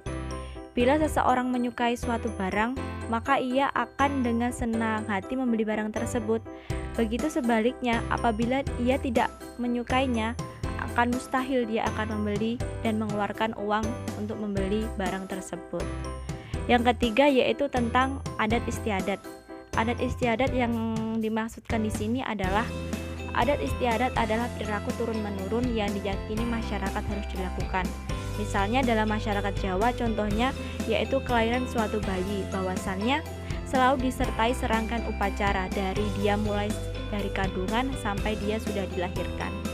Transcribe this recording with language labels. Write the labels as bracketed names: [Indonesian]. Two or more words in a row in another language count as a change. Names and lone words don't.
[Indonesian] Bila seseorang menyukai suatu barang, maka ia akan dengan senang hati membeli barang tersebut. Begitu sebaliknya, apabila ia tidak menyukainya, akan mustahil dia akan membeli dan mengeluarkan uang untuk membeli barang tersebut. Yang ketiga yaitu tentang adat istiadat. Adat istiadat yang dimaksudkan di sini adalah adat istiadat adalah perilaku turun-menurun yang diyakini masyarakat harus dilakukan. Misalnya dalam masyarakat Jawa contohnya yaitu kelahiran suatu bayi, bahwasannya selalu disertai serangkaian upacara dari dia mulai dari kandungan sampai dia sudah dilahirkan.